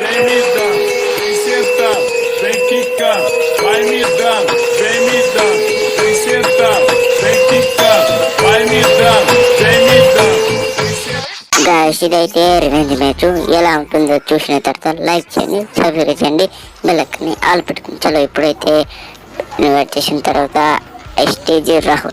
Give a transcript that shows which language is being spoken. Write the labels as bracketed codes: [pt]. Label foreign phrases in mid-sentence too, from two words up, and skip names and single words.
[pt] me dando, vem sentando, vem quicando, vai me dando, vem me dando, vem sentando, vem quicando, vai me dando, vem me dando. [te] గాయ్స్ ఇదైతే [en] revenge match [te] ఎలా ఉంటుందో చూసిన తర్వాత లైక్ చేయండి, సబ్స్క్రైబ్ చేయండి, బెల్లైకాన్ని ఆల్ పెట్టుకుని. చలో ఇప్పుడైతే ఇన్వైట్ చేసిన తర్వాత ఎస్టీజీ రాహుల్.